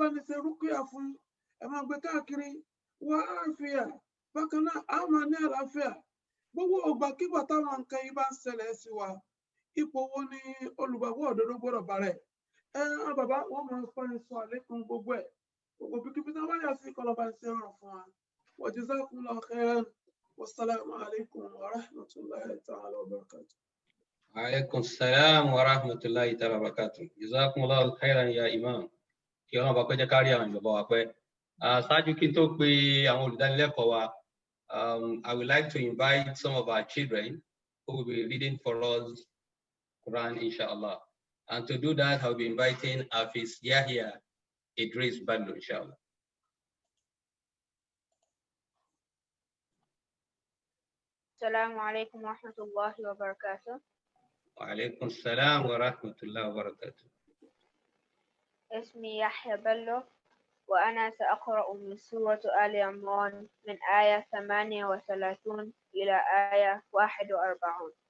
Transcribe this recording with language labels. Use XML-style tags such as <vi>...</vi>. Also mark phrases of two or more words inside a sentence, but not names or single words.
<yo>ní ṣe rúkìá fún ẹ máa gbé káàkiri wà áfíà bákan náà á máa ní àlàáfíà gbogbo ògbàkígbà táwọn nǹkan yìí bá ń ṣẹlẹ̀ sí wa ipò wo ni olùgbàgbọ́ òdodo gbọ́dọ̀ bàrẹ̀ bàbá wọn máa fọ́ ẹ sọ àlékún gbogbo ẹ̀ gbogbo bíkíbi tí wọ́n bá yà sí kọlọ́ba ń ṣe ràn fún wa wa</yo> <ar>جزاكم الله خيرا والسلام عليكم ورحمة الله تعالى وبركاته. وعليكم السلام ورحمة الله تعالى وبركاته. جزاكم الله خيرا يا إمام.</ar> <yo>Kí ọlọ́run bá pẹ́ jẹ́ kárí àwọn ìjọba wa pẹ́. Ṣáájú kí n tó pe àwọn olùdánilẹ́kọ̀ọ́ wa,</yo> <en>I would like to invite some of our children who will be reading for us Quran, inshallah. And to do that, I'll be inviting Hafiz Yahya Idris Bello, inshallah.</en> <ar>السلام عليكم ورحمة الله وبركاته. وعليكم السلام ورحمة الله وبركاته. اسمي يحيى بلو وأنا سأقرأ من سورة آل عمران من آية 38 إلى آية 41.</ar>